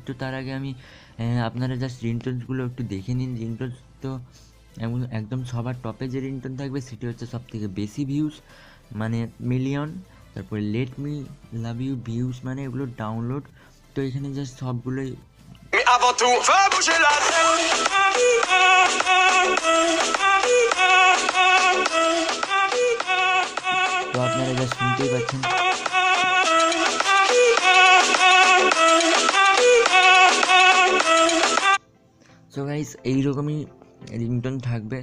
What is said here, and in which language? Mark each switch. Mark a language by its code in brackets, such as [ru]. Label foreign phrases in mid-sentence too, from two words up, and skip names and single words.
[bn] তো তার আগে আমি আপনারা জাস্ট রিংটোনসগুলো একটু দেখে নিন। রিংটোনস তো একদম সবার টপে যে রিংটোন থাকবে সেটি হচ্ছে সবথেকে বেশি ভিউজ, মানে মিলিয়ন। তারপরে লেট মি লাভ ইউ ভিউজ, মানে এগুলো ডাউনলোড। তো এখানে জাস্ট সবগুলোই [fr] Avant tout, fais bouger la tête. [bn] তো আপনারা যা শুনতেই পাচ্ছেন। [en] so guys, [bn] এইরকমই রিংটোন থাকবে।